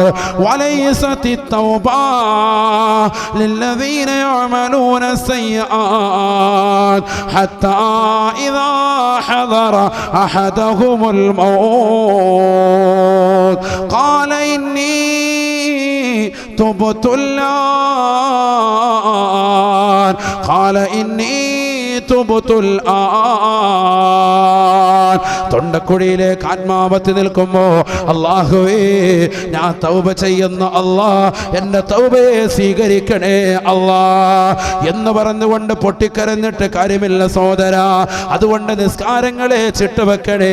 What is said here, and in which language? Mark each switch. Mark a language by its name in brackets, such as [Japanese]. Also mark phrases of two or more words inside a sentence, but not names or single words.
[Arabic] وليست التوبة للذين يعملون السيئات حتى إذا حضر أحدهم الموت قال إني تبت الآن قال إني تبت الآن. [Malayalam] തൊണ്ടക്കുഴിയിലേക്ക് ആത്മാവത്ത് നിൽക്കുമ്പോ, അല്ലാഹുവേ ഞാൻ തൗബ ചെയ്യുന്ന അല്ലാ, എന്റെ തൗബയെ സ്വീകരിക്കണേ അല്ലാ എന്ന് പറഞ്ഞുകൊണ്ട് പൊട്ടിക്കരഞ്ഞിട്ട് കാര്യമില്ല സഹോദരാ. അതുകൊണ്ട് നിസ്കാരങ്ങളെ ചിട്ടുവെക്കണേ.